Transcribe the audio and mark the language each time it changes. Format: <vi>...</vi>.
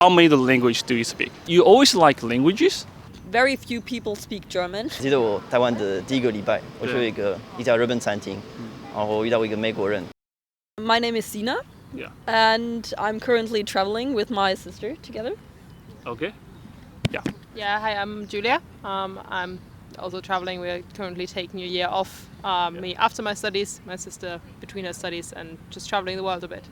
<en>How many languages do you speak? You always like languages? Very few people speak German.</en> <zh>记得我台湾的第一个礼拜，我去了一家日本餐厅，然后遇到一个美国人。</zh> <en>My name is Sina. Yeah. And I'm currently traveling with my sister together. Okay. Yeah. Yeah, hi, I'm Julia. I'm also traveling. We're currently taking a year off. Me after my studies, my sister between her studies, and just traveling the world a bit.</en>